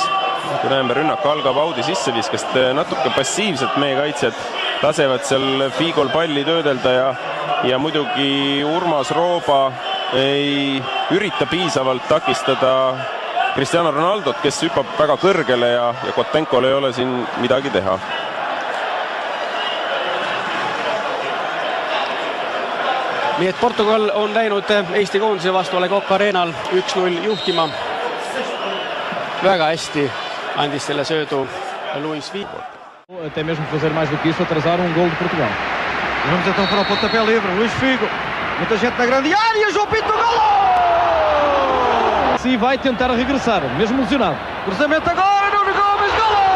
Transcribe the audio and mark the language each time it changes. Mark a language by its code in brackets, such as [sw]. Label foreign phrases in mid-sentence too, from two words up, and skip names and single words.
[et] Kui näeme, rünnak algab Audi sisseviskast, natuke passiivselt meie kaitsjad lasevad seal Figol palli töödelda ja muidugi Urmas Rooba ei ürita piisavalt takistada Cristiano Ronaldot, kes hüppab väga kõrgele ja Kotenkol ei ole siin midagi teha. Nii et Portugal on läinud Eesti koondise vastu A Le Coq Arenal 1-0 juhtima. Väga hästi andis selle söödu Luis Figo. [pt] Até mesmo fazer mais do que isso, atrasar gol de Portugal. Vamos então para o pontapé livre, Luis Figo. Muita gente na grande área, João Pinto, gol! Sim, vai tentar regressar, mesmo lesionado. Cruzamento agora, Nuno Gomes, gol!